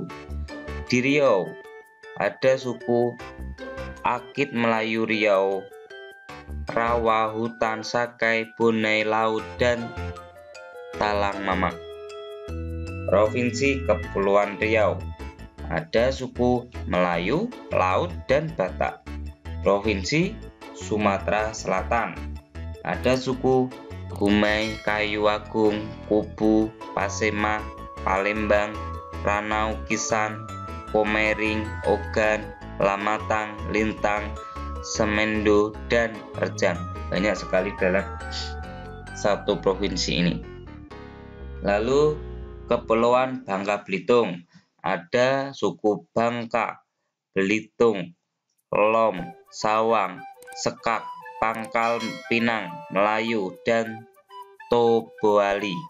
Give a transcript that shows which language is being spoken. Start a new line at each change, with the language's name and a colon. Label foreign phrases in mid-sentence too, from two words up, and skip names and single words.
Indonesian: Di Riau ada suku Akit Melayu Riau, Rawa, Hutan, Sakai, Bonai, Laut, dan Talang Mamak. Provinsi Kepulauan Riau ada suku Melayu, Laut, dan Batak. Provinsi Sumatera Selatan ada suku Gumai, Kayu Agung, Kubu, Pasema, Palembang, Ranau, Kisan, Komering, Ogan, Lamatang, Lintang, Semendo, dan Rejang. Banyak sekali dalam satu provinsi ini. Lalu Kepulauan Bangka Belitung ada suku Bangka, Belitung, Lom, Sawang, Sekak, Pangkal Pinang, Melayu, dan Toboali.